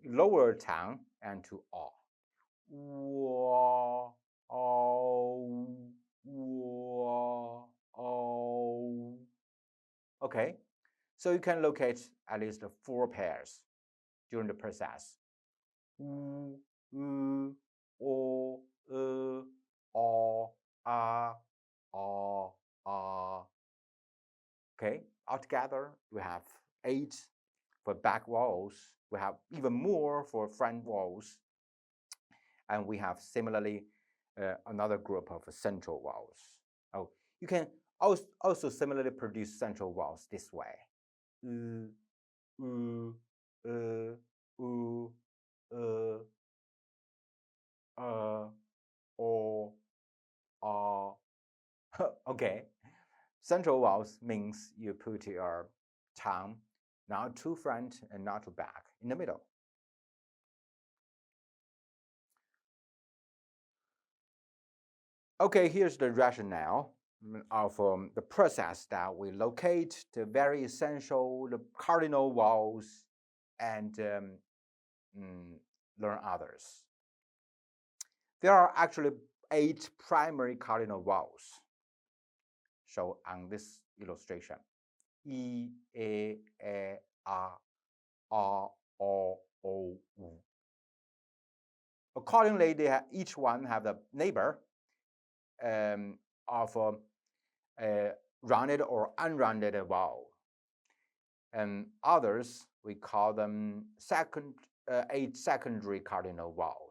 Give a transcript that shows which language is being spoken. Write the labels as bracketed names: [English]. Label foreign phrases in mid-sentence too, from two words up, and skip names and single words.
[English] You lower your tongue and to o. Wa, o, wa, o. Okay, so you can locate at least 4 pairs during the process. U, o, o, a, o, a. Okay, altogether we have 8 for back vowels. We have even more for front vowels. And we have similarly another group of central vowels. Oh, you can also similarly produce central vowels this way. U, u, u, o, a. Okay, central vowels means you put your tongue not to front and not to back, in the middle. Okay, here's the rationale of the process that we locate the very essential, the cardinal vowels, and learn others. There are actually 8 primary cardinal vowels shown on this illustration. E, a, o, u. Accordingly, each one have the neighbor of a rounded or unrounded vowel. And others, we call them 8 secondary cardinal vowels.